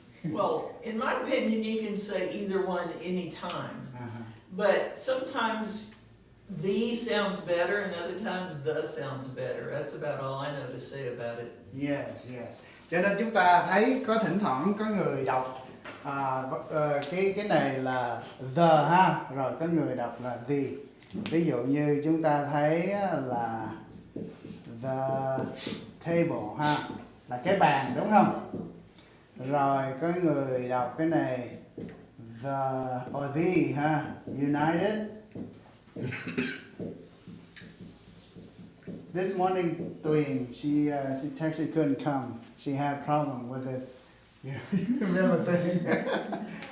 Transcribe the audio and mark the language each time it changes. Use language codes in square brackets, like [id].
[en] Well, in my opinion, you can say either one anytime. But sometimes the sounds better and other times the sounds better. That's about all I know to say about it. Yes. [vi] Cho nên chúng ta thấy có thỉnh thoảng có người đọc cái này là the ha, rồi có người đọc là the. Ví dụ như chúng ta thấy là the table ha, là cái bàn đúng không? Rồi có người đọc cái này the or the ha, united. [en] This morning, Tuyền, she texted couldn't come. She had problem with this. You remember Tuyền?